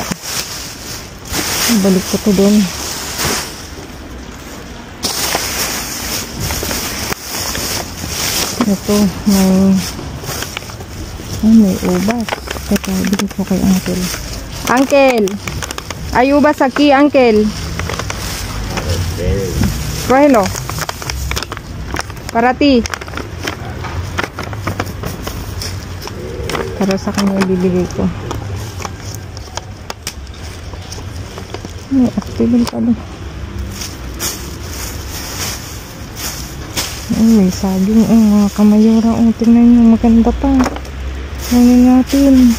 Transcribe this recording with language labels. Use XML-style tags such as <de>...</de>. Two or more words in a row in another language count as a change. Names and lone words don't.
<tl>Balik ko to doon. Ito may ubas. Teka, bigay ko kay Uncle. Uncle!</tl> <es>Hay uvas aquí, Uncle. Cógelo. Para ti.</es> <tl>Para sa kanya ibibigay ko. May active pala. May saging. Mga kamayora. Tingnan nyo. Maganda pa. Tingnan natin.</tl>